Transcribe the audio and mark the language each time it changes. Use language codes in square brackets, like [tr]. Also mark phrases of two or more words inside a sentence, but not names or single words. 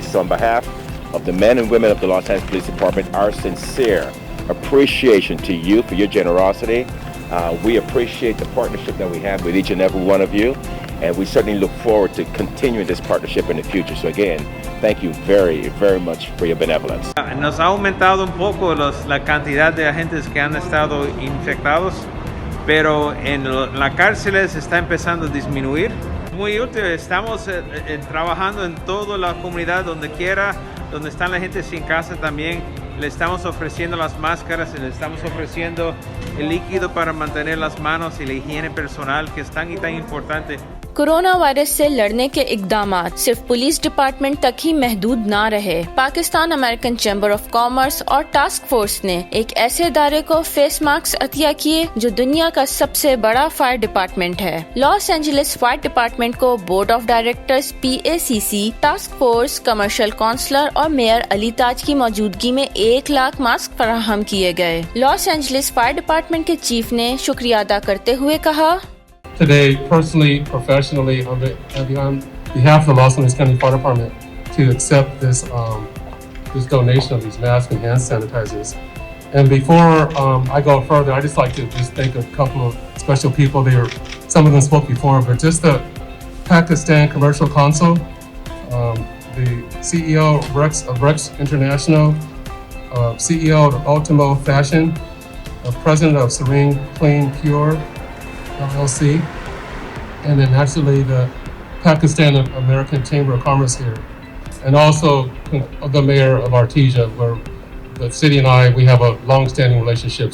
[en] So on behalf of the men and women of the Los Angeles Police Department, our sincere appreciation to you for your generosity. We appreciate the partnership that we have with each and every one of you, and we certainly look forward to continuing this partnership in the future. So again, thank you very, very much for your benevolence. [es] Nos ha aumentado un poco la cantidad de agentes que han estado infectados, pero en las cárceles está empezando a disminuir. Muy útil, estamos trabajando en toda la comunidad, donde quiera, donde están la gente sin casa también. Le estamos ofreciendo las máscaras, le estamos ofreciendo el líquido para mantener las manos y la higiene personal, que es tan y tan importante. [en] corona virus [ur] سے لڑنے کے اقدامات صرف [en] police department [ur] تک ہی محدود نہ رہے. پاکستان امریکن چیمبر آف کامرس اور [en] task force [ur] نے ایک ایسے ادارے کو [en] face mask [ur] عطیہ کیے جو دنیا کا سب سے بڑا [en] fire department [ur] ہے. لاس اینجلس فائر ڈیپارٹمنٹ کو [en] board of directors PACC, task force, commercial counselor [ur] اور میئر علی تاج کی موجودگی میں 1 لاکھ ماسک فراہم کیے گئے. لاس اینجلس فائر ڈیپارٹمنٹ کے چیف نے شکریہ ادا کرتے ہوئے کہا, [en] Today, personally, professionally, on behalf of the Los Angeles County Fire Department, to accept this donation of these masks and hand sanitizers. And before I go further, I just like to thank a couple of special people. Some of them spoke before, but just the Pakistan Commercial Council, the CEO of Rex International, CEO of Ultimo Fashion, President of Serene Clean Pure LLC, and then actually the Pakistan American Chamber of Commerce here, and also the mayor of Artesia, where the city and we have a long-standing relationship.